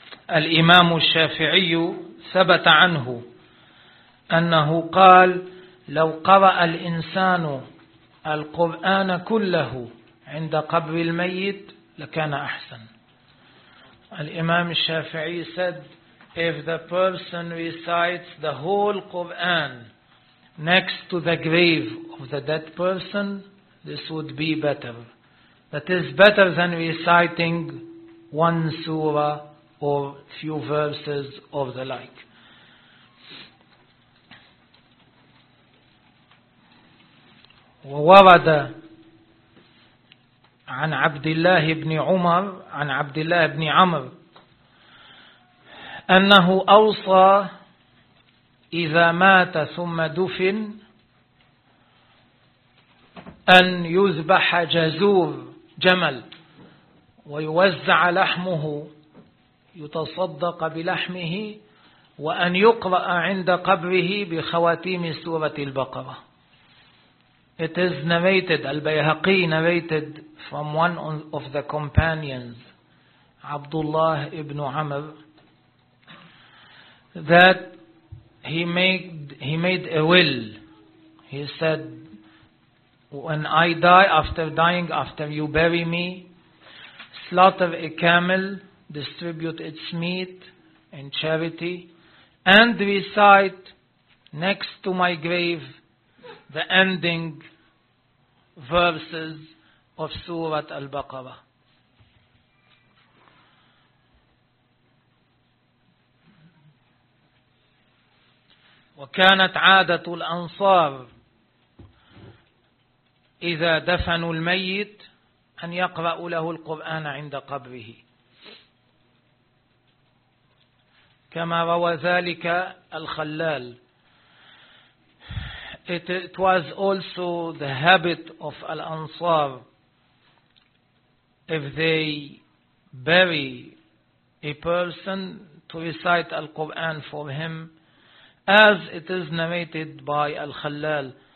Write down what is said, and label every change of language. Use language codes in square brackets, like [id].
[ar] الإمام الشافعي ثبت عنه أنه قال لو قرأ الإنسان القرآن كله عند قبر الميت لكان أحسن. [en] الإمام الشافعي said, if the person recites the whole Quran next to the grave of the dead person, this would be better. That is better than reciting one surah or few verses or the like. [ar] وورد عن عبد الله بن عمر عن عبد الله بن عمرو أنه أوصى إذا مات ثم دفن أن يذبح جزور جمل ويوزع لحمه يتصدق بلحمه وأن يقرأ عند قبره بخواتيم سورة البقرة. [en] It is narrated, Al-Bayhaqi narrated from one of the companions, Abdullah ibn Amr, that he made a will. He said, when I die, after you bury me, slaughter a camel, distribute its meat in charity, and recite next to my grave the ending verses of Surah Al-Baqarah. [ar] وكانت عادة الأنصار إذا دفنوا الميت أن يقرأوا له القرآن عند قبره كما روى ذلك الخلال. [en] It was also the habit of Al-Ansar, if they bury a person, to recite Al-Quran for him, as it is narrated by Al-Khalal.